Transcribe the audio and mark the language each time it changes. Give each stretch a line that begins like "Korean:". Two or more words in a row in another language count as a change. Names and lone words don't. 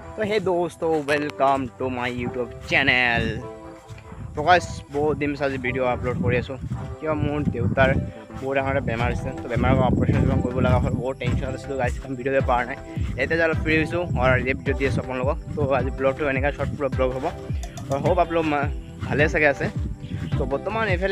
Hindi: तो हे दोस्तों
English: welcome to my YouTube channel.
Hindi: तो गाइस बहुत दिन से आज भिडिओ
Assamese: আপলোড কৰি আছোঁ কিয় মোৰ দেউতাৰ বহুত ডাঙৰ বেমাৰ আছে তো বেমাৰৰ অপাৰেশ্যন কৰিব লগা হ'ল বহুত টেনশ্যন আছিলোঁ গাইছ ভিডিঅ' দিব পৰা নাই এতিয়া অলপ ফ্ৰী হৈছোঁ আৰু এই ভিডিঅ' দি আছোঁ আপোনালোকক তো আজি ব্লগটো এনেকৈ
English: short blog
Assamese: হ'ব আৰু হোপ আপোনালোক ভালে চাগে আছে তো বৰ্তমান এইফালে